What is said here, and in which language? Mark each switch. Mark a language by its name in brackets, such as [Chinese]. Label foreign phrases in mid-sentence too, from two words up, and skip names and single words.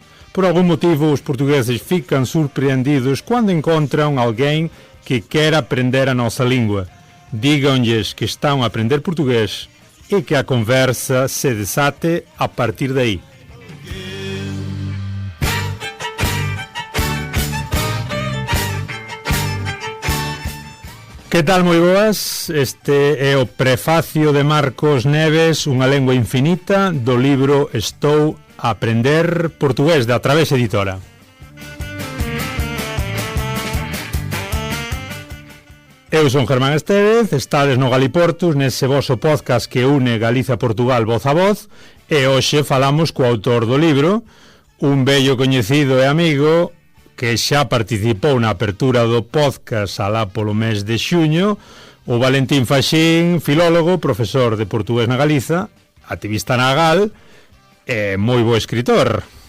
[Portuguese] Por algum motivo, os portugueses ficam surpreendidos quando encontram alguém que quer aprender a nossa língua. Digam-lhes que estão a aprender português e que a conversa se desate a partir daí. [Galician] Que tal, moi boas? Este é o prefacio de Marcos Neves, Unha lengua infinita, do libro Estou a aprender portugués, de A Través Editora. Eu son Germán Estévez, estades no Galiportus, nese voso podcast que une Galicia e Portugal voz a voz, e hoxe falamos co autor do libro, un vello coñecido e amigo, que xa participou na apertura do podcast alá polo mes de xuño, o Valentín Faxín, filólogo, profesor de portugués na Galiza, activista na GAL e moi bo escritor.